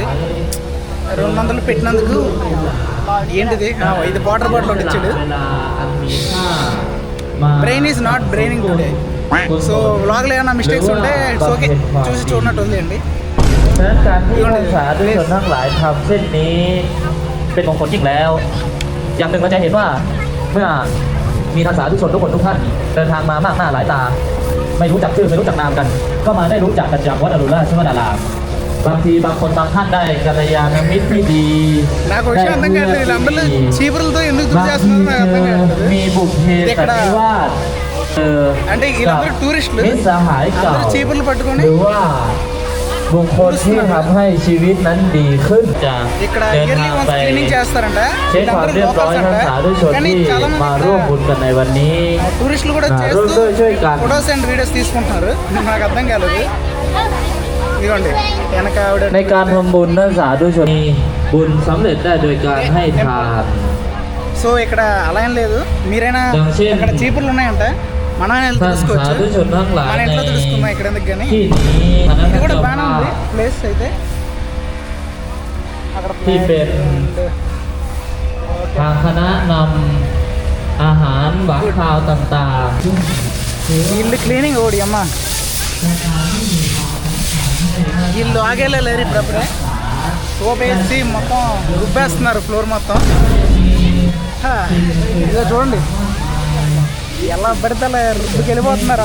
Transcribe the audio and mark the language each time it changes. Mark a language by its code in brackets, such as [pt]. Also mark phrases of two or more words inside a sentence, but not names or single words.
[te] 200 పెట్టినందుకు ఏంటిది 5 [en] water bottle [te] ఒకటి ఇచ్చాడు. [en] brain is not braining today. [te] సో వ్లాగ్లో ఏమైనా మిస్టేక్స్ ఉంటే [en] it's okay, [te] చూసి చూడనట్టు వదిలేయండి. [th] ฉะนั้นการที่องศาด้วยส่วนทั้งหลายทำเส้นนี้เป็นมงคลยิ่งแล้ว อย่างหนึ่งเราจะเห็นว่าเมื่อมีทางสาธุชนทุกคนทุกท่านเดินทางมามากหน้าหลายตา ไม่รู้จักชื่อไม่รู้จักนามกัน ก็มาได้รู้จักกันจากวัดอรุณราชวรารามบางทีบางคนบางท่านได้กัลยาณมิตรที่ดี [te] నాకు విషయం అర్థం కావట్లేదు వీళ్ళందరూ చీపురులతో ఎందుకు గుర్తు [th] บาง [te] చేస్తున్నారు [th] ที [te] నాకు అర్థం కావట్లేదు. [th] มีบุพเพสันนิวาส [te] అంటే వీళ్ళందరూ టూరిస్టులు [th] มิตรสหายเก่า [te] అందరూ చీపుర్లు పట్టుకొని [th] หรือว่าบุคคลที่ทำให้ชีวิตนั้นดีขึ้นจะ [te] ఇక్కడ [th] เดิน [te] ఇయర్లీ [th] ทาง [te] వన్స్ [th] ไป [te] క్లీనింగ్ చేస్తారంట. [th] เช็คความ [te] వీళ్ళందరూ [th] เรียบร้อย [te] locals [th] ทั้ง [te] అంట. [th] สาธุชน [te] కానీ [th] ที่ [te] చాలా మంది [th] มาร่วมบุญกันในวันนี้ [te] టూరిస్టులు కూడా [th] ร่วม [te] చేస్తూ [th] ด้วยช่วยกัน [en] photos and videos [te] తీసుకుంటున్నారు. నాకు అర్థం కాలేదు. ఇదిగోండి వెనక ఆవిడ [th] ในการทำบุญนั้นสาธุชนมีบุญสำเร็จได้โดยการให้ทาน [te] సో ఇక్కడ అలా ఏం లేదు. మీరైనా [th] อย่างเช่น [te] ఇక్కడ చీపుర్లు ఉన్నాయంట. మనం వెళ్ళి [th] ท่าน [te] తెలుసుకోవచ్చు. [th] สาธุชนทั้งหลาย [te] మన [th] ใน [te] ఇంట్లో తెలుసుకుందాం ఇక్కడ ఎందుకు కానీ. [th] ที่นี้คณะ [te] ఇది కూడా [th] เจ้า [te] బాగానే [th] ภา [te] ఉంది [th] พ [te] ప్లేస్ అయితే. అక్కడ [th] ที่เป็น ทางคณะนำอาหารหวานข้าวต่างๆ [te] ఇల్లు క్లీనింగ్ ఓడి అమ్మ. ఇల్లు ఆగేలే లేరు ఇప్పుడప్పుడే. సోప్ వేసి మొత్తం రుబ్బేస్తున్నారు ఫ్లోర్ మొత్తం. ఇదో చూడండి ఎలా పడితే అలా రుబ్బుకి వెళ్ళిపోతున్నారు.